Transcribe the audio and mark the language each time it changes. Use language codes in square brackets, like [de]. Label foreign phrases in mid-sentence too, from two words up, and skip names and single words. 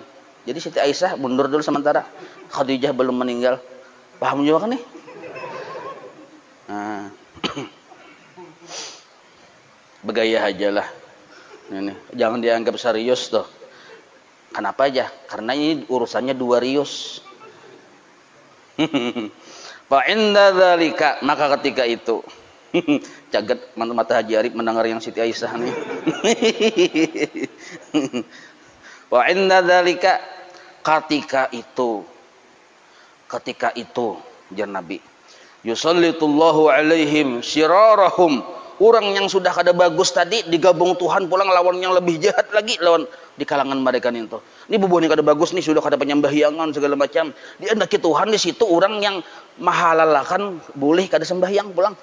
[bjn] Jadi Siti Aisyah mundur dulu sementara. Khadijah belum meninggal. Paham juga kan nih? Nah. Begaya aja lah. Ini, jangan dianggap serius tuh. Kenapa aja? Karena ini urusannya dua rius. [ar] فعند ذلك, [bjn] maka ketika itu caget mata Haji Arif mendengar yang Siti Aisyah nih. [ar] وعند ذلك, [bjn] ketika itu jar Nabi, [ar] يسلط الله عليهم شرارهم [bjn] Orang yang sudah kada bagus tadi digabung Tuhan pulang lawan yang lebih jahat lagi lawan di kalangan mereka itu. Ini bubuh ini kada bagus nih, sudah kada penyembahyangan segala macam. Diandaki Tuhan di situ orang yang mahalalakan boleh kada sembahyang pulang.